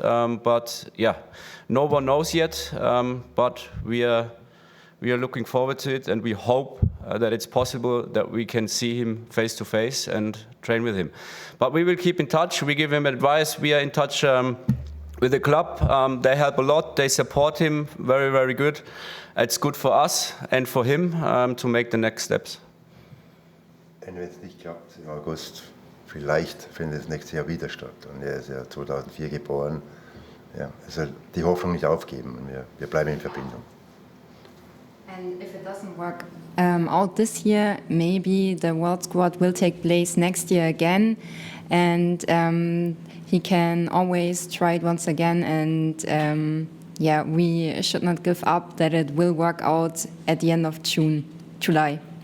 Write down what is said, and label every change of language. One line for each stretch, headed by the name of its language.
English: No one knows yet. But we are looking forward to it, and we hope that it's possible that we can see him face to face and train with him. But we will keep in touch. We give him advice. We are in touch with the club. They help a lot. They support him very, very good. It's good for us and for him to make the next steps.
German: Wenn es nicht klappt im August, vielleicht findet es nächstes Jahr wieder statt. Und er ist ja 2004 geboren. Ja, also die Hoffnung nicht aufgeben. Und wir bleiben in Verbindung.
English: And if it doesn't work out this year, maybe the World Squad will take place next year again, and he can always try it once again. And we should not give up that it will work out at the end of July.